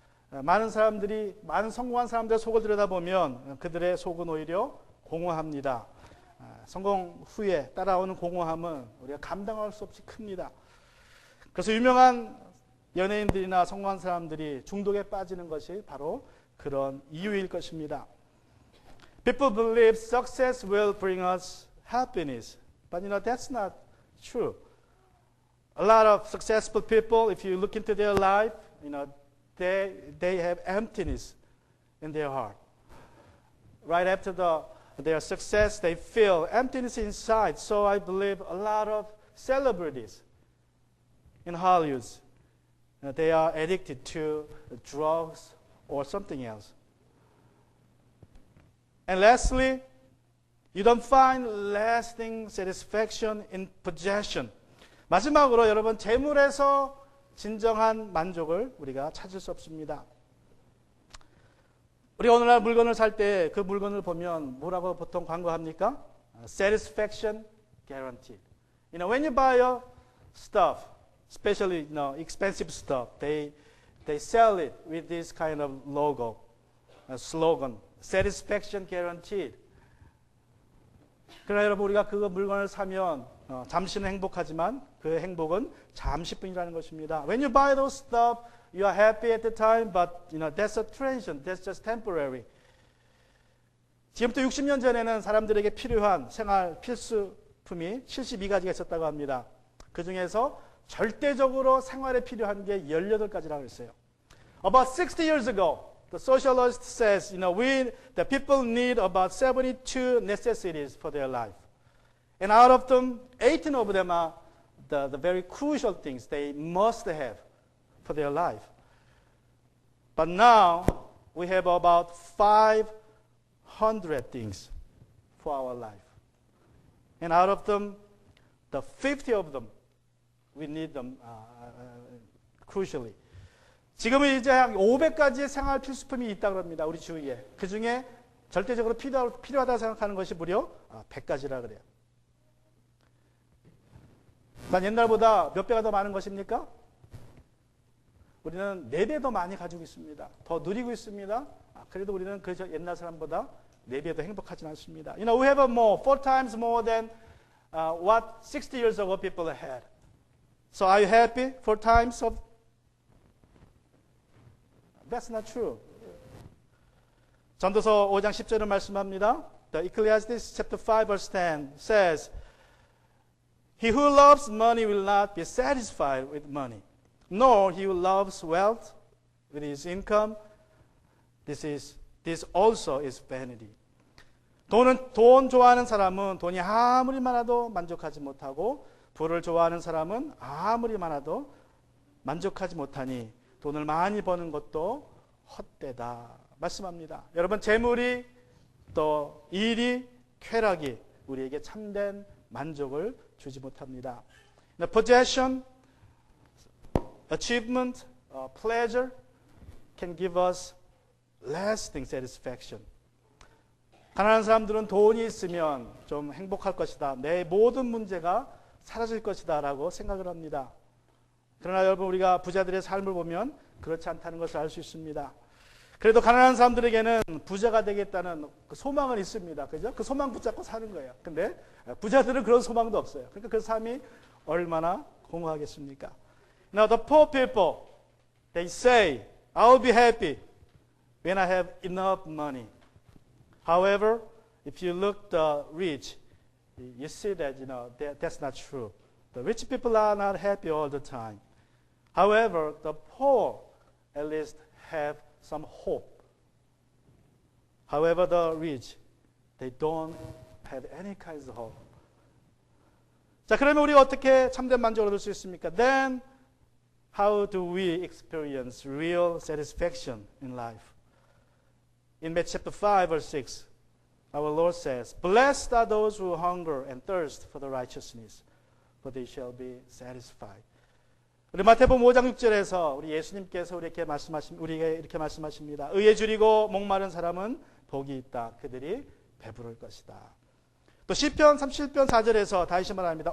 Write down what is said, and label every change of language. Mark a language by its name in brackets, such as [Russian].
[Korean] 많은 성공한 사람들의 속을 들여다보면 그들의 속은 오히려 공허합니다. 성공 후에 따라오는 공허함은 우리가 감당할 수 없이 큽니다. 그래서 유명한 연예인들이나 성공한 사람들이 중독에 빠지는 것이 바로 그런 이유일 것입니다. [English] People believe success will bring us happiness. But that's not true. A lot of successful people, if you look into their life, they have emptiness in their heart. Right after their success, they feel emptiness inside. So I believe a lot of celebrities in Hollywood, they are addicted to drugs or something else. And lastly, you don't find lasting satisfaction in possession. [Korean] 마지막으로 여러분, 재물에서 진정한 만족을 우리가 찾을 수 없습니다. 우리가 오늘날 물건을 살 때 그 물건을 보면 뭐라고 보통 광고합니까? [English] Satisfaction guaranteed. When you buy a stuff, especially expensive stuff, they sell it with this kind of logo, slogan, satisfaction guaranteed. [Korean] 그러나 여러분 우리가 그 물건을 사면 잠시는 행복하지만 그 행복은 잠시뿐이라는 것입니다. [English] When you buy those stuff, you are happy at the time, but that's a transient, that's just temporary. [Korean] 지금부터 60년 전에는 사람들에게 필요한 생활 필수품이 72가지가 있었다고 합니다. 그 중에서 절대적으로 생활에 필요한 게 18가지라고 했어요. [English] About 60 years ago, the socialist says, the people need about 72 necessities for their life. And out of them, 18 of them are the very crucial things they must have for their life. But now, we have about 500 things for our life. And out of them, the 50 of them, we need them crucially. [Korean] 지금은 이제 한 500가지의 생활 필수품이 있다고 합니다. 우리 주위에. 그 중에 절대적으로 필요하다고 생각하는 것이 무려 100가지라 그래요. 난 옛날보다 몇 배가 더 많은 것입니까? 우리는 4배 더 많이 가지고 있습니다. 더 누리고 있습니다. 그래도 우리는 그 옛날 사람보다 4배 더 행복하진 않습니다. [English] We have more, 4 times more than what 60 years ago people had. So are you happy for times of? That's not true. [Korean] 전도서 5장 10절은 말씀합니다. [English] The Ecclesiastes chapter 5 verse 10 says, He who loves money will not be satisfied with money, nor he who loves wealth with his income. This also is vanity. [Korean] 돈 좋아하는 사람은 돈이 아무리 많아도 만족하지 못하고 부를 좋아하는 사람은 아무리 많아도 만족하지 못하니 돈을 많이 버는 것도 헛되다 말씀합니다. 여러분, 재물이 또 일이 쾌락이 우리에게 참된 만족을 주지 못합니다. [English] The possession, achievement, pleasure can give us lasting satisfaction. [Korean] 가난한 사람들은 돈이 있으면 좀 행복할 것이다. 내 모든 문제가 사라질 것이다 라고 생각을 합니다. 그러나 여러분, 우리가 부자들의 삶을 보면 그렇지 않다는 것을 알 수 있습니다. 그래도 가난한 사람들에게는 부자가 되겠다는 그 소망은 있습니다. 그죠? 그 소망 붙잡고 사는 거예요. 근데 부자들은 그런 소망도 없어요. 그러니까 그 삶이 얼마나 공허하겠습니까? [English] Now the poor people, they say, I'll be happy when I have enough money. However, if you look the rich, you see that that's not true. The rich people are not happy all the time. However, the poor at least have some hope. However, the rich, they don't have any kinds of hope. [Korean] 자, 그러면 우리가 어떻게 참된 만족을 얻을 수 있습니까? [English] Then, how do we experience real satisfaction in life? In Matthew chapter 5, verse 6, our Lord says, Blessed are those who hunger and thirst for the righteousness, for they shall be satisfied. [Korean] 우리 마태복음 5장 6절에서 우리 예수님께서 우리에게 말씀하십니다. 의에 줄이고 목마른 사람은 복이 있다. 그들이 배부를 것이다. 또 시편 37편 4절에서 다시 말합니다.